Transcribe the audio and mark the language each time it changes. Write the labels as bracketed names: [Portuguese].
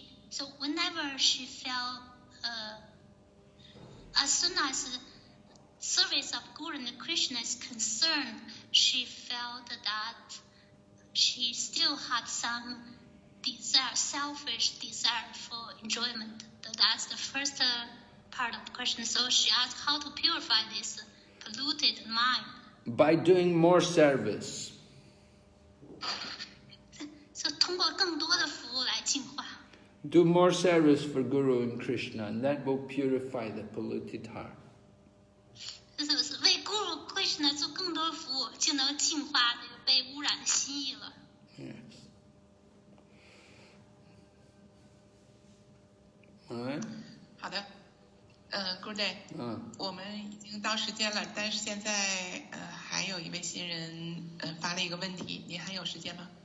[English] So whenever she felt, as soon as the service of Guru and Krishna is concerned, she felt that she still had some desire, selfish desire for enjoyment. That's the first part of the question. So she asked how to purify this polluted mind. By doing more service. [Chinese] So 通过更多的服务来净化。 [English] Do more service for Guru and Krishna, and that will purify the polluted heart. [Chinese] 就是为 Guru Krishna 做更多服务，就能净化这个被污染的心意了。 [English] Yes. All right. [Chinese] 好的， [English] Good day。 [Chinese] 我们已经到时间了，但是现在还有一位新人发了一个问题，您还有时间吗？